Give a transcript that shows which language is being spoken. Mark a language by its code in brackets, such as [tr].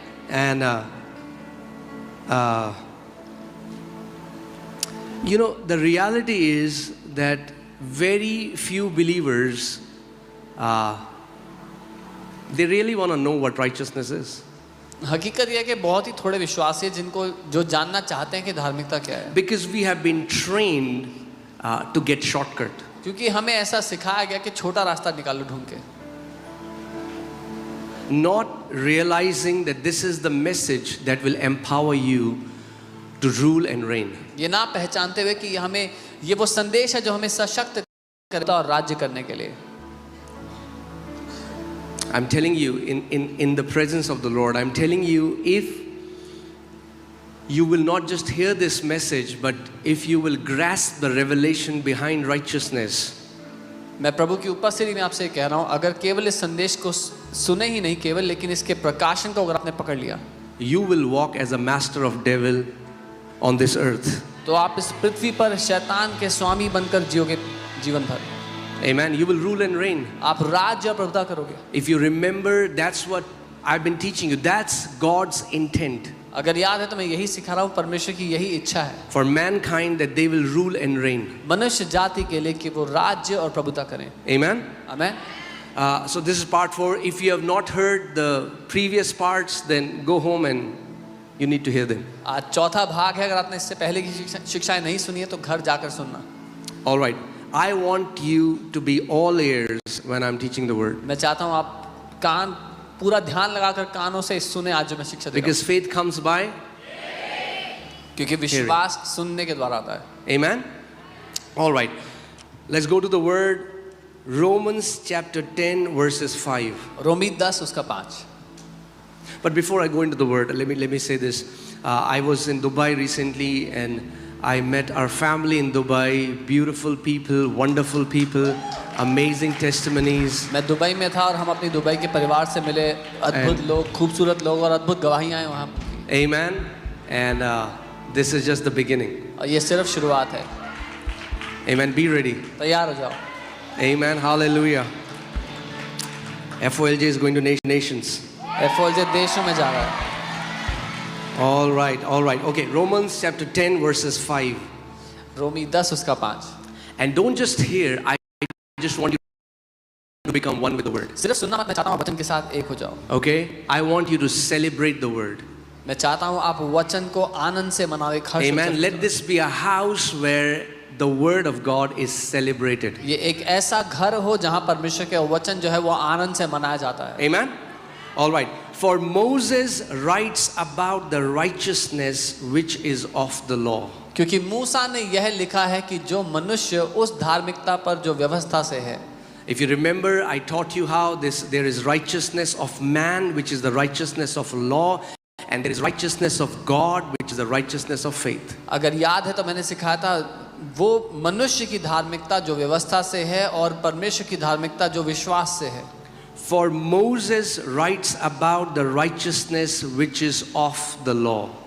[en] And you know, the reality is that very few believers they really want to know what righteousness is. [hi] हकीकत यह है कि बहुत ही थोड़े विश्वासी हैं जिनको जो जानना चाहते हैं कि धार्मिकता क्या है. [en] Because we have been trained to get shortcut. [hi] क्योंकि हमें ऐसा सिखाया गया कि छोटा रास्ता निकालो ढूंढ के. [en] Not realizing that this is the message that will empower you to rule and reign. [hi] ये ना पहचानते हुए कि हमें ये वो संदेश है जो हमें सशक्त करता और राज्य करने के लिए. [en] I'm telling you in the presence of the Lord, I'm telling you, if you will not just hear this message, but if you will grasp the revelation behind righteousness, [hi] मैं प्रभु की उपस्थिति में आपसे कह रहा हूँ, अगर केवल इस संदेश को सुने ही नहीं केवल, लेकिन इसके प्रकाशन को अगर आपने पकड़ लिया, [en] you will walk as a master of devil on this earth. [hi] तो आप इस पृथ्वी पर शैतान के स्वामी बनकर जियोगे जीवन भर. [en] Amen. You will rule and reign. [hi] आप राज्य और प्रभुता करोगे. [en] If you remember, that's what I've been teaching you. That's God's intent. [hi] अगर याद है तो मैं यही सिखा रहा हूँ, परमेश्वर की यही इच्छा है [en] For mankind, that they will rule and reign. [hi] मनुष्य जाति के लिए कि वो राज्य और प्रभुता करें. [en] Amen. [hi] Amen. [en] So this is part 4. If you have not heard the previous parts, then go home and You need to hear them. [hi] आज चौथा भाग है, अगर आपने इससे पहले की शिक्षाएं नहीं सुनी है तो घर जाकर सुनना। [en] All right. I want you to be all ears when I'm teaching the word. [hi] मैं चाहता हूँ आप कान पूरा ध्यान लगाकर कानों से सुने आज जो मैं शिक्षा दे रहा हूँ। [en] Because faith comes by. [hi] क्योंकि विश्वास सुनने के द्वारा आता है। [en] Amen. All right. Let's go to the word. Romans chapter 10 verses 5. [hi] रोमी 10 उसका 5। [en] But before I go into the word, let me say this. I was in Dubai recently and I met our family in Dubai. Beautiful people, wonderful people, amazing testimonies. [hi] मैं Dubai में था और हम अपनी Dubai के परिवार से मिले। अद्भुत लोग, खूबसूरत लोग और अद्भुत गवाहियां हैं वहाँ। [en] Amen. And this is just the beginning. [hi] और ये सिर्फ शुरुआत है। [en] Amen. Be ready. [hi] तैयार हो जाओ। [en] Amen. Hallelujah. FOLJ is going to nations. [hi] FOLJ देशों में जा रहा है। [en] All right, all right. Okay, Romans chapter 10 verses 5. [hi] रोमी 10 उसका 5। [en] And don't just hear, I just want you to become one with the word. [hi] सिर्फ सुनना मत, मैं चाहता हूँ वचन के साथ एक हो जाओ। [en] Okay? I want you to celebrate the word. [hi] मैं चाहता हूँ आप वचन को आनंद से मनाओ, एक हर्ष। [en] Amen. Let this be a house where the word of God is celebrated. [hi] ये एक ऐसा घर हो जहाँ परमेश्वर के वचन जो है वो आनंद से मनाया जाता है। [en] Amen. All right. For Moses writes about the righteousness which is of the law. [hi] क्योंकि मूसा ने यह लिखा है कि जो मनुष्य उस धार्मिकता पर जो व्यवस्था से है। [en] If you remember, I taught you how there is righteousness of man, which is the righteousness of law, and there is righteousness of God, which is the righteousness of faith. [hi] अगर याद है तो मैंने सिखाया था वो मनुष्य की धार्मिकता जो व्यवस्था से है और परमेश्वर की धार्मिकता जो विश्वास से है। [en] For Moses writes about the righteousness which is of the law.